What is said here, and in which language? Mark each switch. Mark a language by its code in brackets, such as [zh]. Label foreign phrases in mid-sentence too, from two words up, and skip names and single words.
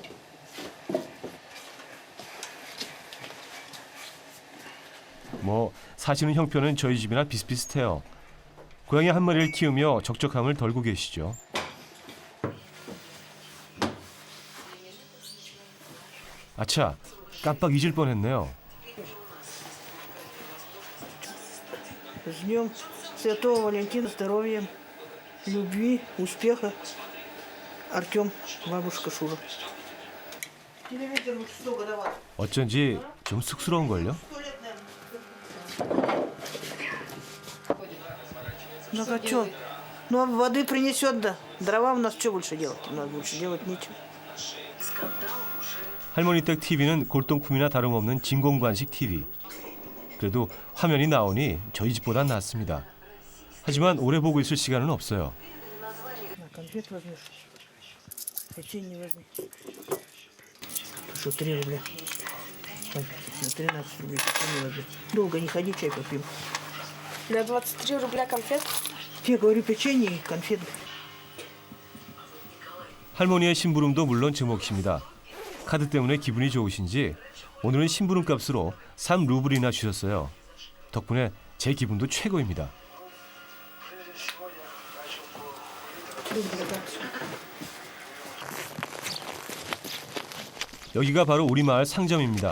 [ko] 뭐 사시는 형편은 저희 집이나 비슷비슷해요. 고양이 한 마리를 키우며 적적함을 덜고 계시죠. 아차, 깜빡 잊을 뻔했네요. [ru] С днем Святого Валентина, здоровья, любви, успеха. Артем, бабушка Шура. Телевизор 100 годовалый. [ko] 어쩐지 좀 쑥스러운걸요? [ru] Ну а что? Ну а воды принесет, да. Дрова у нас что больше делать? У нас больше делать нечего. [ko] 할머니 댁 TV는 골동품이나 다름없는 진공관식 TV. 그래도 화면이 나오니 저희 집보단 낫습니다. 하지만 오래 보고 있을 시간은 없어요. [ru] Конфет возьмешь. Печенье возьми. Что, 3 рубля? Конфеты, 13 рублей печенье возьми. Долго не ходи, чай попьем. На 23 рубля конфет. Я говорю, печенье и конфеты. [ko] 할머니의 심부름도 물론 제 몫입니다. 카드 때문에 기분이 좋으신지 오늘은 심부름 값으로 3루블이나 주셨어요. 덕분에 제 기분도 최고입니다. 여기가 바로 우리 마을 상점입니다.